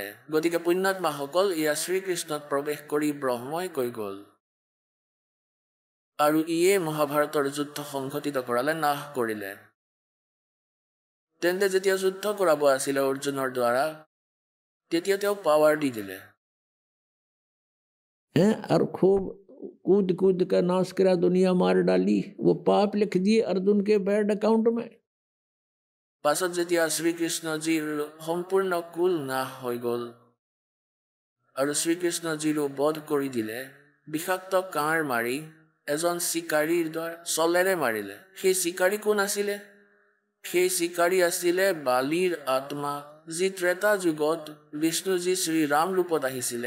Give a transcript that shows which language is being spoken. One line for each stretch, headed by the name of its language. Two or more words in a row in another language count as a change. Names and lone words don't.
Assamese: গতিকে পুণ্যাত্মাসকল, এয়া শ্ৰীকৃষ্ণত প্ৰৱেশ কৰি ব্ৰহ্মই কৈ গ'ল, আৰু ইয়ে মহাভাৰতৰ যুদ্ধ সংঘটিত কৰালে, নাশ কৰিলে। তেন্তে যেতিয়া যুদ্ধ কৰাব আছিলে অৰ্জুনৰ দ্বাৰা, তেতিয়া তেওঁক পাৱাৰ দি দিলে।
Hindi: और खूब कूद कूद कर नाश करा, दुनिया मार डाली, वो पाप लिख दिए अर्जुन के
English: bad account
Hindi: में।
Assamese: পাছত যেতিয়া শ্ৰীকৃষ্ণজীৰ সম্পূৰ্ণ কুল নাশ হৈ গ'ল আৰু শ্ৰীকৃষ্ণজীৰো বধ কৰি দিলে, বিষাক্ত কাঁড় মাৰি এজন চিকাৰীৰ দ্বাৰা চলেৰে মাৰিলে। সেই চিকাৰী কোন আছিলে? সেই চিকাৰী আছিলে বালিৰ আত্মা, যি ত্ৰেতা যুগত বিষ্ণুজী শ্ৰীৰাম ৰূপত আহিছিলে।